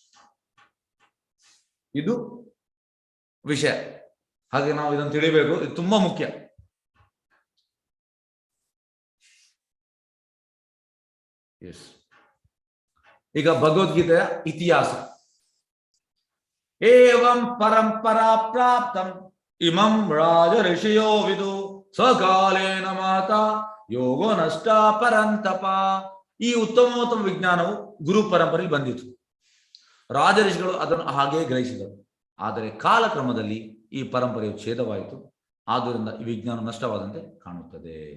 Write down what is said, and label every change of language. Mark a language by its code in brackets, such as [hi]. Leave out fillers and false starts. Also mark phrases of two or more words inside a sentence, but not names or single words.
[kn] ಇದು ವಿಷಯ. ಹಾಗೆ ನಾವು ಇದನ್ನು ತಿಳಿಬೇಕು, ಇದು ತುಂಬಾ ಮುಖ್ಯ. ಈಗ ಭಗವದ್ಗೀತೆಯ ಇತಿಹಾಸ. [sa] ಏವಂ ಪರಂಪರಾ ಪ್ರಾಪ್ತಂ ಇಮಂ ರಾಜ ಋಷಿಯೋ ವಿದು ಸಕಾಲೇನ ಮಾತಾ ಯೋಗೋ ನಷ್ಟ ಪರಂತಪ. [kn] ಈ ಉತ್ತಮೋತ್ತಮ ವಿಜ್ಞಾನವು ಗುರು ಪರಂಪರೆಯಲ್ಲಿ ಬಂದಿತು. ರಾಜ ಋಷಿಗಳು ಅದನ್ನು ಹಾಗೆ ಗ್ರಹಿಸಿದರು. ಆದರೆ ಕಾಲಕ್ರಮದಲ್ಲಿ ಈ ಪರಂಪರೆಯು ಛೇದವಾಯಿತು. ಆದ್ದರಿಂದ ಈ ವಿಜ್ಞಾನ ನಷ್ಟವಾದಂತೆ ಕಾಣುತ್ತದೆ.